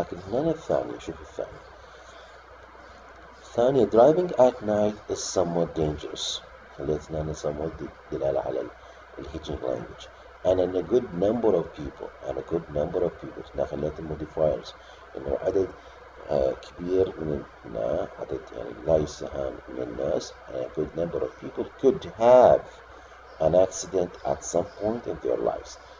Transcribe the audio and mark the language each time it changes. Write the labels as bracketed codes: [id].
[ar] لكن هنا الثانية، شوف الثانية [en] driving at night is somewhat dangerous. [ar] خليت هنا somewhat دلالة على الهيجنج language. [en] and a good number of people [ar] هنا خليت الموديفايرز إنه عدد كبير من الناس، عدد يعني لا يستهان من الناس. [en] a good number of people could have an accident at some point in their lives.